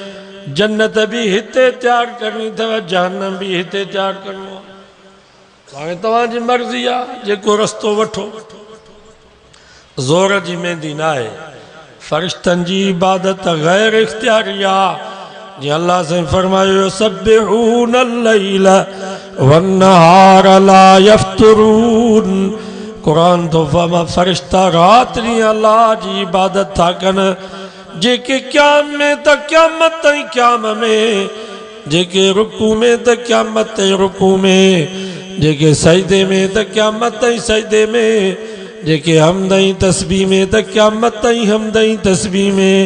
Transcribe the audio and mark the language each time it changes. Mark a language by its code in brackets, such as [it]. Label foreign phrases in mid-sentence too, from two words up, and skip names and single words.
[sd] जन्नत भी हिते तैयार करणी अथव, जहन्नम भी हिते तैयार करणो आहे। हाणे तव्हांजी मर्ज़ी आहे, जेको रस्तो वठो। ज़ोर जी मेहंदी न आहे, फ़रिश्तनि जी इबादत गैर इख़्तियारी आहे। जीअं अल्लाह साईं फरमायो [ar] يسبحون الليل والنهار لا يفترون. [sd] कुरान तो फरमा फ़रिश्ता रात ॾींहुं अल्लाह जी इबादत था कनि, जेके क़याम में त क़यामत ताईं क़याम में, जेके रुकू में त क़यामत ताईं रुकू में, जेके सजदे में त क़यामत ताईं सजदे में, जेके हमद ऐं तस्बीह में त क़यामत ताईं हमद ऐं तस्बीह में।